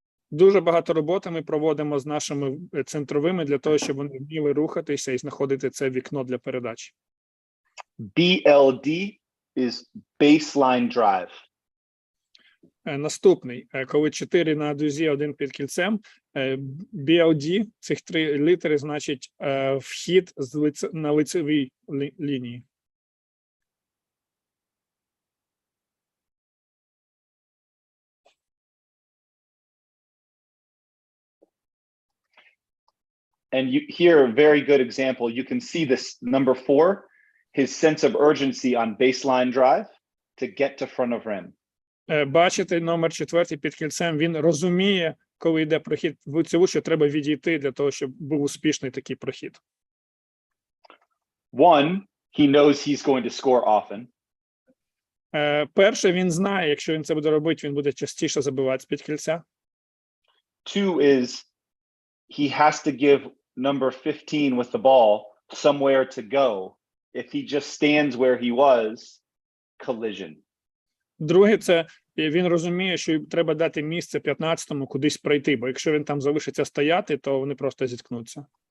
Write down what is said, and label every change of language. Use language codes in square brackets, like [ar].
[uk] Дуже багато роботи ми проводимо з нашими центровими для того, щоб вони вміли рухатися і знаходити це вікно для передач. [en] BLD is baseline drive. [uk] Наступний, коли 4 на дузі, 1 під кільцем, BLD, цих 3 літери, значить вхід на лицевій лінії. [en] And here, a very good example, you can see this number 4, his sense of urgency on baseline drive to get to front of rim. [uk] Бачите, номер 4 під кільцем, він розуміє, коли йде прохід в лицеву, що треба відійти для того, щоб був успішний такий прохід. [en] 1, he knows he's going to score often. [uk] Перше, він знає, якщо він це буде робити, він буде частіше забивати з-під кільця. [en] 2 is he has to give number 15 with the ball somewhere to go. If he just stands where he was, collision. [uk] Друге, це він розуміє, що треба дати місце 15-му кудись пройти, бо якщо він там залишиться стояти, то вони просто зіткнуться.